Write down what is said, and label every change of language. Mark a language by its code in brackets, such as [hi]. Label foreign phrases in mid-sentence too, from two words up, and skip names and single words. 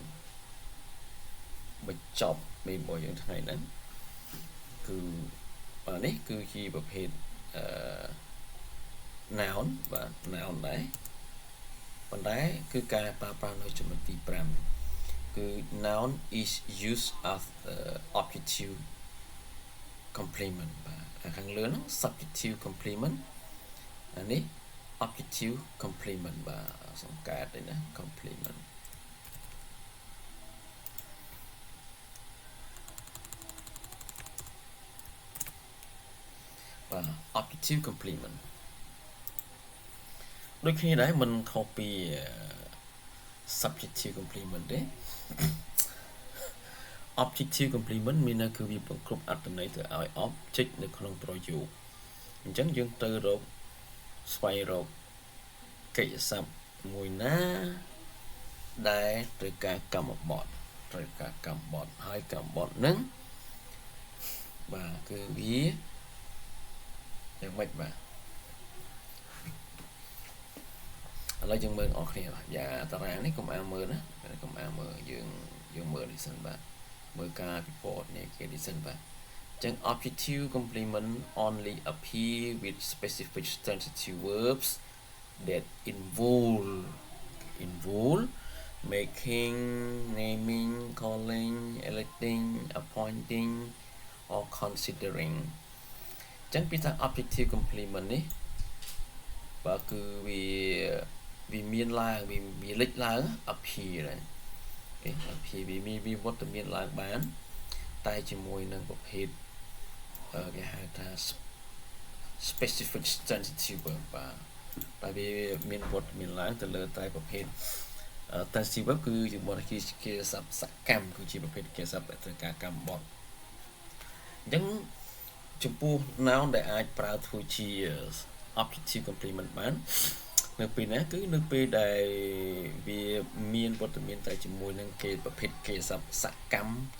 [km] បញ្ចប់មេរបស់យើងថ្ងៃហ្នឹងគឺបាទនេះគឺជាប្រភេទnoun បាទ noun ដែរប៉ុន្តែគឺការប្រើប្រាស់នៅចំណុចទី5គឺ [en] noun is used as objective complement [km] បាទខាងលើហ្នឹង [en] subjective complement [km] អានេះ [en] objective complement [km] បាទសង្កេតទេណា complement បាទ [en] objective complement [km] ដូចគ្នាដែរមិនខុសពី [en] subjective complement [km] ទេ [en] objective complement [km] មានន័យគឺវាបង្គ្រប់អត្ថន័យទៅឲ្យ object នៅក្នុងប្រយោគអញ្ចឹងយើងទៅរកស្វែងរកកិច្ចសព្ទមួយណាដែលត្រូវការកម្មបទហើយកម្មបទហ្នឹងបាទគឺវាយ៉ាងម៉េចបាទ ឥឡូវយើងមើលអស់គ្នាបាទយ៉ាតារាងនេះកុំអានមើលណាកុំអានមើលយើងមើលនេះសិនបាទមើលការពិពណ៌នេះគេនេះសិនបាទអញ្ចឹង [en] objective complement only appear with specific transitive verbs that involve making naming calling electing appointing or considering [km] អញ្ចឹងពីថា [en] objective complement [km] នេះបាទ គឺវាមានឡើងវាលេចឡើង appear ដែរappear វាវត្តមានឡើងបានតែជាមួយនឹងប្រភេទគេហៅថា [en] specific transitive verb [km] បាទវាមានវត្តមានឡើងទៅលើតែប្រភេទ [en] transitive verb [km] គឺជាបទគេសព្ទសកម្ម គឺជាប្រភេទគេសព្ទដែលត្រូវការកម្មបទអញ្ចឹងចំពោះ noun ដែលអាចប្រើធ្វើជា objective complement បាននៅពេលណាគឺនៅពេលដែលវាមានវត្តមានតែជាមួយនឹងគេប្រភេទគេសព្ទសកម្មជា